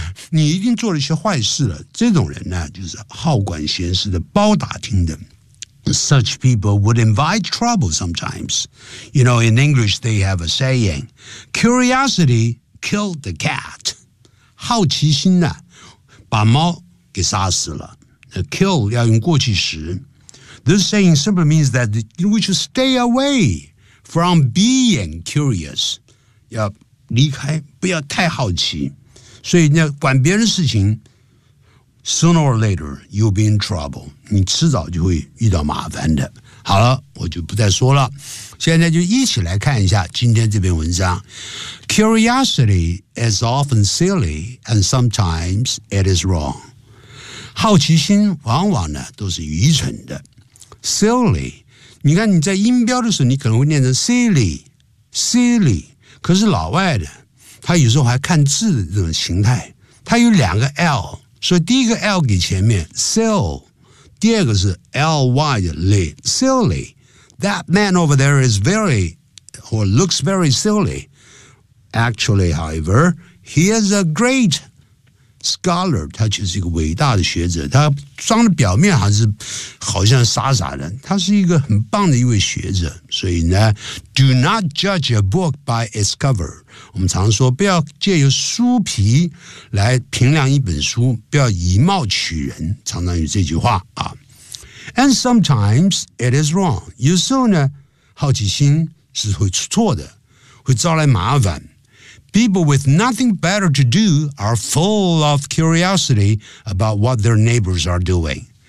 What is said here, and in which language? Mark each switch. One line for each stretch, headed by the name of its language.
Chinese: 你一定做了一些坏事了。这种人呢，就是好管闲事的包打听的。
English: Such people would invite trouble sometimes. You know, in English, they have a saying, curiosity killed the cat.
Chinese: 好奇心呢，把猫给杀死了。 Kill 要用过去时。
English: This saying simply means that we should stay away from being curious.
Chinese: 要离开，不要太好奇。所以呢，管别人事情
English: Sooner or later, you'll be in trouble.
Chinese: 你迟早就会遇到麻烦的。好了，我就不再说了。现在就一起来看一下今天这篇文章。
English: Curiosity is often silly and sometimes it is wrong.
Chinese: 好奇心往往呢都是愚蠢的。 Silly, 你看你在音标的时候你可能会念成 silly, 可是老外的他有时候还看字的这种形态，他有两个 L,所以第一个 L 给前面 Sill， 第二个是 L-Y 的 Lay Silly，
English: That man over there is very or looks very silly. Actually, however, he is a great scholar.
Chinese: 他其实是一个伟大的学者，他装的表面还是好像傻傻的，他是一个很棒的一位学者。所以呢，
English: Do not judge a book by its cover.
Chinese: 我们常说不要借由书皮来评量一本书，不要以貌取人，常常有这句话啊。
English: And sometimes it is wrong.
Chinese: 有时候呢，好奇心是会出错的，会招来麻烦。
English: People with nothing better to do are full of curiosity about what their neighbors are doing.